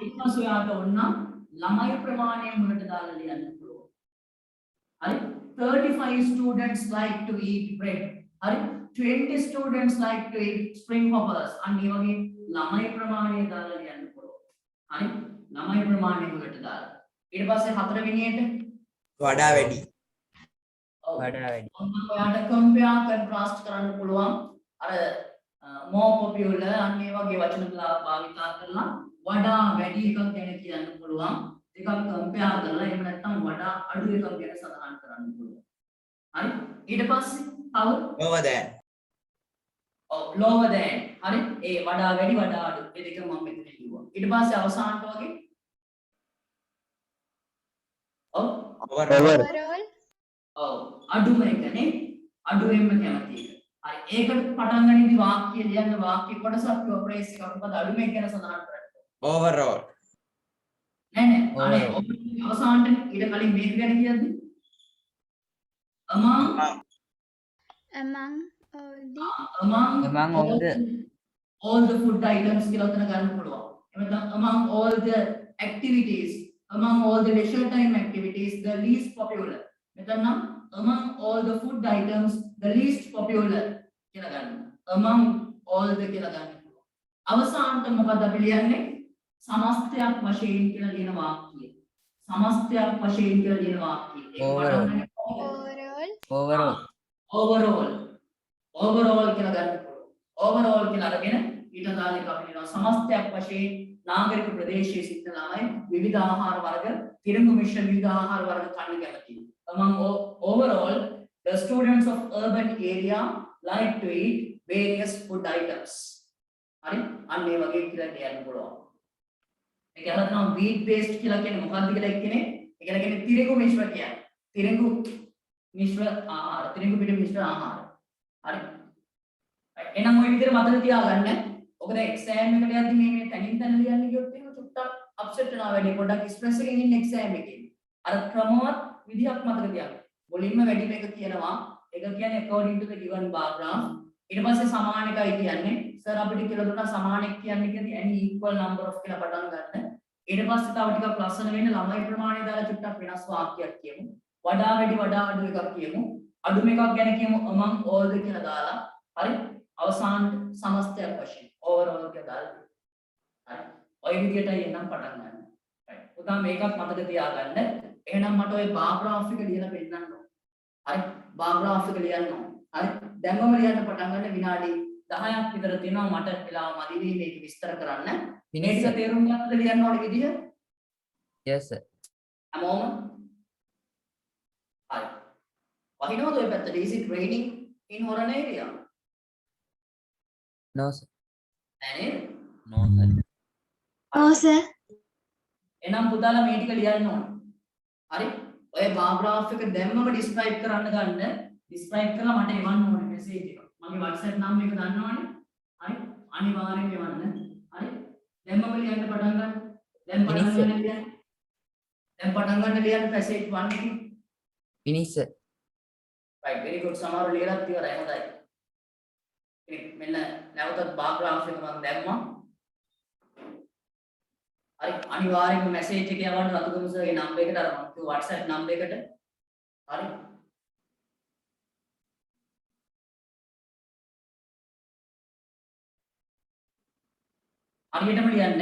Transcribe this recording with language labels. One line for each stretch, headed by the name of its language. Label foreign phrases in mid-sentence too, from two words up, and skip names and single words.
Sinhala: ඊට පස්සේ ඔයාලට ඕන ළමයි ප්‍රමාණය මුලට දාලා ලියන්න පුළුවන්.
English: හරි 35 students like to eat bread. හරි 20 students like to eat spring hoppers.
Sinhala: අන්න ඒ වගේ ළමයි ප්‍රමාණය දාලා ලියන්න පුළුවන්. හරි ළමයි ප්‍රමාණය මුලට දාලා. ඊට පස්සේ හතරවෙනි එකට වඩා වැඩි. වඩා වැඩි. ඔයාලට
English: compare contrast
Sinhala: කරන්න පුළුවන්. අර
English: more popular
Sinhala: අන්න ඒ වගේ වචන භාවිතා කරලා වඩා වැඩි එකක් ගැන කියන්න පුළුවන්. දෙකක් compare කරලා එහෙම නැත්නම් වඩා අඩු එකක් ගැන සඳහන් කරන්න පුළුවන්. හරි ඊට පස්සේ තව
English: lower than. lower than
Sinhala: හරි ඒ වඩා වැඩි වඩා අඩු මේ දෙක මම මෙතන කිව්වා. ඊට පස්සේ අවසානට වගේ
English: overall.
Sinhala: අඩුම එකනේ අඩුවෙන්ම කැමති එක. හරි ඒකට පටන් ගනිද්දි වාක්‍ය ලියන්න වාක්‍ය කොටසක් කිව්ව ප්‍රේස් එකක් මොකද අඩුම එක ගැන සඳහන් කරන්නේ.
English: overall.
Sinhala: නෑ අනේ අවසානට ඊට කලින් මේක ගැන කියද්දි
English: among all the food items
Sinhala: කියලා උතන ගන්න පුළුවන්.
English: එහෙනම් among all the activities, among all the leisure time activities, the least popular. මෙතන නම් among all the food items, the least popular
Sinhala: කියලා ගන්න.
English: among all the
Sinhala: කියලා ගන්න පුළුවන්. අවසානට මොකද අපි ලියන්නේ? සමස්තයක් වශයෙන් කියලා ලියන වාක්‍යය. සමස්තයක් වශයෙන් කියලා ලියන වාක්‍යය. overall කියලා ගන්න පුළුවන්. overall කියලා අරගෙන ඊට අදාළ එක අපි ලියනවා සමස්තයක් වශයෙන් නාගරික ප්‍රදේශයේ සිටින ළමයි විවිධ ආහාර වර්ග තිරංගු මිශ්‍ර විවිධ ආහාර වර්ග කන්න කැමතියි.
English: among overall the students of urban area like to eat various food items.
Sinhala: හරි අන්න ඒ වගේ කියලා කියන්න පුළුවන්. ඒක අහලා
English: wheat based
Sinhala: කියලා කියන්නේ මොකක්ද කියලා එක්කනේ. ඒ කියන්නේ තිරංගු මිශ්‍ර කියන්නේ. තිරංගු මිශ්‍ර ආහාර තිරංගු පිට මිශ්‍ර ආහාර. හරි එහෙනම් ওই විදිහට මතක තියාගන්න. ඔකද එක්සෑම් එකට යද්දි මේ තනින් තන ලියන්න ගියොත් එහෙම චුට්ටක් අප්සෙට් වෙනවා වැඩි. පොඩ්ඩක් ස්ට්‍රෙස් එකකින් ඉන්න එක්සෑම් එකේ. අර ක්‍රමවත් විදිහක් මතක තියාගන්න. මුලින්ම වැඩි මේක කියනවා. ඒක කියන්නේ
English: according to the given bar graph.
Sinhala: ඊට පස්සේ සමාන එකයි කියන්නේ. සර් අපිට කියලා දුන්නා සමාන එක කියන්නේ කියන්නේ
English: any equal number of
Sinhala: කියලා පටන් ගන්න. ඊට පස්සේ තව ටිකක් ලස්සන වෙන්න ළමයි ප්‍රමාණය දාලා චුට්ටක් වෙනස් වාක්‍යයක් කියමු. වඩා වැඩි වඩා අඩු එකක් කියමු. අඩුම එකක් ගැන කියමු
English: among all the
Sinhala: කියලා දාලා. හරි අවසාන සමස්තයක් වශයෙන් overall කියලා දාලා. හරි ඔය විදිහටයි එනම් පටන් ගන්න. right උදා මේකත් මතක තියාගන්න. එහෙනම් මට ඔය
English: bar graph
Sinhala: එක ලියලා පෙන්නන්න ඕන. හරි
English: bar graph
Sinhala: එක ලියන්න ඕන. හරි දැන්ම ලියන්න පටන් ගන්න විනාඩි 10ක් විතර තියෙනවා මට වෙලාව මදි වෙයි මේක විස්තර කරන්න. මේ ටික තේරුම් ගන්නද ලියන්න ඕනේ විදිහ?
English: yes sir.
Sinhala: හැමෝම හරි වහිනවද ඔය පැත්තට?
English: is it raining in Horan area? no sir.
Sinhala: නෑ
English: no sir. Oh sir.
Sinhala: එහෙනම් පුතාලා මේ ටික ලියන්න ඕන. හරි ඔය
English: bar graph
Sinhala: එක දැම්මම ඩිස්ක්‍රයිබ් කරන්න ගන්න. ඩිස්ක්‍රයිබ් කරලා මට එවන්න ඕනේ මෙසේජ් එක. මගේ WhatsApp නම්බර් එක දන්නවනේ. හරි අනිවාර්යෙන් එවන්න. හරි දැම්මම ලියන්න පටන් ගන්න. දැන් පටන් ගන්න ලියන්න. දැන් පටන් ගන්න ලියන්න පැසේජ් 1 එකේ.
English: finish sir. right very good
Sinhala: සමහරව ලියලත් ඉවරයි හොඳයි. මෙන්න නැවතත්
English: bar graph
Sinhala: එක මම දැම්මා. හරි අනිවාර්යෙන්ම මැසේජ් එක යවන්න රතුගම සර්ගේ නම්බර් එකට අර මම කිව්ව WhatsApp නම්බර් එකට. හරි හරියටම ලියන්න.